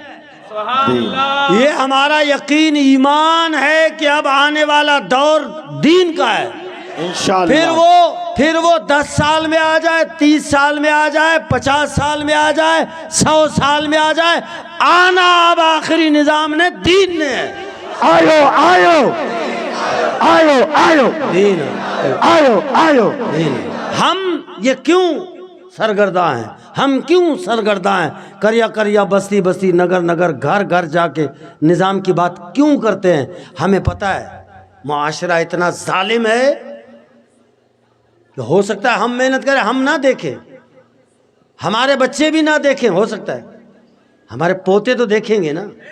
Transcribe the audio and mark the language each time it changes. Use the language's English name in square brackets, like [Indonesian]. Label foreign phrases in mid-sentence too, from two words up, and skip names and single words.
[Urdu] یہ ہمارا یقین ایمان ہے کہ اب آنے والا دور دین کا ہے. انشاءاللہ. پھر وہ 10 سال میں آ جائے، 30 سال میں آ جائے، 50 سال میں آ جائے، 100 سال میں آ جائے، آنا اب آخری نظام نے دین نے ہے. آیو آیو آیو آیو دین ہے. آیو آیو. دین ہے. ہم یہ کیوں سرگرداں ہیں؟ ہم کیوں سرگرداں ہیں؟ کریا بستی بستی نگر نگر گھر گھر جا کے نظام کی بات کیوں کرتے ہیں؟ ہمیں پتہ ہے معاشرہ اتنا ظالم ہے کہ ہو سکتا ہے ہم محنت کریں، ہم نہ دیکھیں، ہمارے بچے بھی نہ دیکھیں، ہو سکتا ہے ہمارے پوتے تو دیکھیں گے نا.